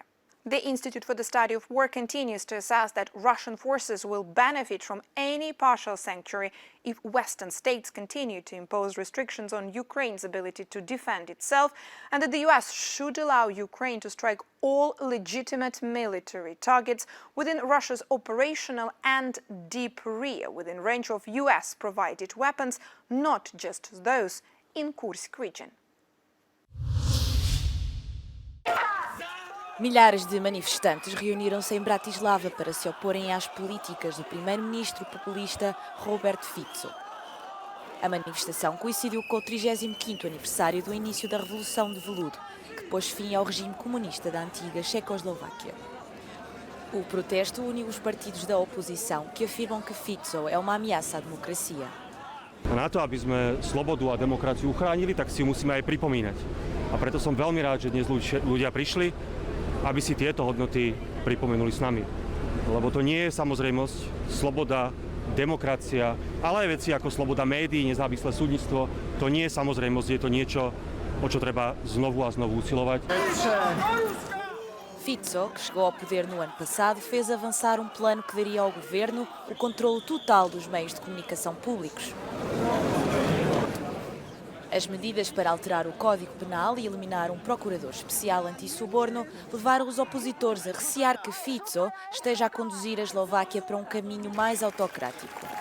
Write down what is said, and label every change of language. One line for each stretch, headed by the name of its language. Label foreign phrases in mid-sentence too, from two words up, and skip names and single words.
English: The Institute for the Study of War continues to assess that Russian forces will benefit from any partial sanctuary if Western states continue to impose restrictions on Ukraine's ability to defend itself, and that the US should allow Ukraine to strike all legitimate military targets within Russia's operational and deep rear, within range of US-provided weapons, not just those in Kursk region.
Portuguese: Milhares de manifestantes reuniram-se em Bratislava para se oporem às políticas do primeiro-ministro populista Robert Fico. A manifestação coincidiu com o 35º aniversário do início da Revolução de Veludo, que pôs fim ao regime comunista da antiga Checoslováquia. O protesto uniu os partidos da oposição, que afirmam que Fico é uma ameaça à democracia.
Slovak: Na to, aby sme slobodu a demokraciu uchránili, tak si ju musíme aj pripomínať. A preto som veľmi rád, že dnes ľudia prišli, aby si tieto hodnoty pripomenuli s nami. Lebo to nie je samozrejmosť, sloboda, demokracia, ale aj veci ako sloboda médií, nezávislé súdnictvo, to nie je samozrejmosť, je to niečo, o čo treba znovu a znovu usilovať.
Portuguese: Fico, que chegou ao poder no ano passado, fez avançar um plano que daria ao governo o controle total dos meios de comunicação públicos. As medidas para alterar o Código Penal e eliminar um procurador especial anti-suborno levaram os opositores a recear que Fico esteja a conduzir a Eslováquia para um caminho mais autocrático.